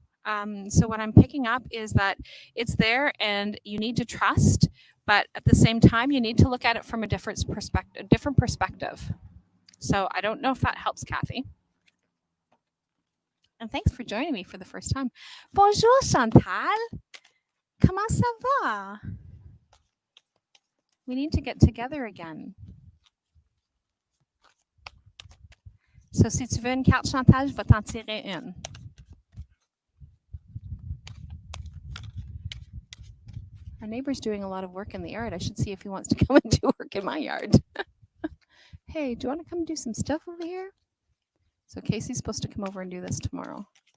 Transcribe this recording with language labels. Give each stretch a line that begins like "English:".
English: So what I'm picking up is that it's there and you need to trust, but at the same time, you need to look at it from a different perspective. So I don't know if that helps, Kathy. And thanks for joining me for the first time.
French: Bonjour,
English: Chantal.
French: Comment ça va?
English: We need to get together again.
French: So si tu veux une carte, Chantal, je vais t'en tirer une.
English: Our neighbor's doing a lot of work in the yard. I should see if he wants to come and do work in my yard. Hey, do you want to come do some stuff over here? So Casey's supposed to come over and do this tomorrow.